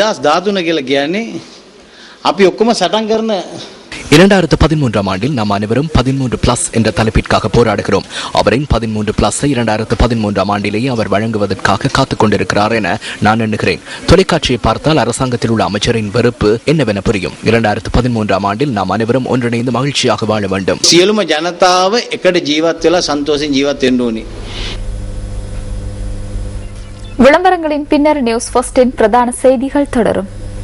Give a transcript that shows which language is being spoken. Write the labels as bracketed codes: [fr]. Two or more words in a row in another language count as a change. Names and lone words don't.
[ta] 2013 ஆண்டில் நாம் அனைவரும் 13+ என்ற தலைப்பிற்காக போராடுகிறோம். அவரின் 13+ஐ 2013 ஆண்டிலேயே அவர் வழங்குவதற்காக காத்துக் கொண்டிருக்கிறார் என நான் எண்ணுகிறேன். தொலைக்காட்சியை பார்த்தால் அரசாங்கத்தில் உள்ள அமைச்சரின் வெறுப்பு என்னவென புரியும். 2013 ஆண்டில் நாம் அனைவரும் ஒன்றிணைந்து மகிழ்ச்சியாக வாழ வேண்டும். [si] සියලුම ජනතාව එකට ජීවත් වෙලා සන්තෝෂෙන් ජීවත් වෙන්න ඕනේ. [ta] விளம்பரங்களின் பின்னர் நியூஸ் ஃபர்ஸ்டின் பிரதான செய்திகள் தொடரும்.